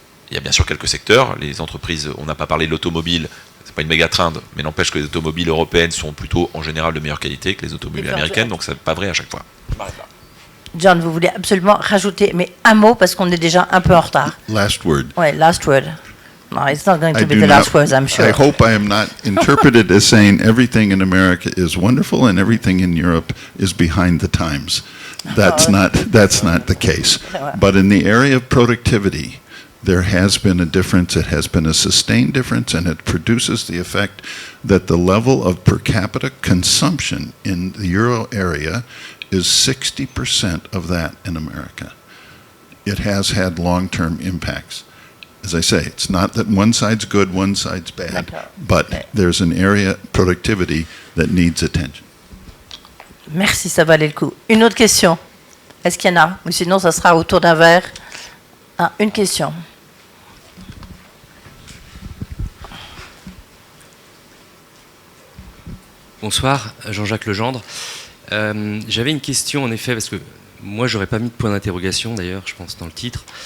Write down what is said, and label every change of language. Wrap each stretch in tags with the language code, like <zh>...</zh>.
<fr>Il y a bien sûr quelques secteurs, les entreprises, on n'a pas parlé de l'automobile, c'est pas une méga trend, mais n'empêche que les automobiles européennes sont plutôt en général de meilleure qualité que les automobiles américaines, donc c'est pas vrai à chaque fois. John, vous voulez absolument rajouter, mais un mot parce qu'on est déjà un peu en retard.</fr> <en>Last word. Ouais, last word. No, it's not going to be the last words, I'm sure. I hope I am not interpreted as saying everything in America is wonderful and everything in Europe is behind the times. That's not the case. But in the area of productivity, there has been a difference. It has been a sustained difference, and it produces the effect that the level of per capita consumption in the euro area is 60% of that in America. It has had long-term impacts. As I say, it's not that one side's good, one side's bad, but there's an area of productivity that needs attention.</en> <fr>Merci, ça valait le coup. Une autre question? Est-ce qu'il y en a? Ou sinon, ça sera autour d'un verre. Ah, une question. Bonsoir, Jean-Jacques Legendre. J'avais une question en effet, parce que moi j'aurais pas mis de point d'interrogation d'ailleurs, je pense, dans le titre.</fr>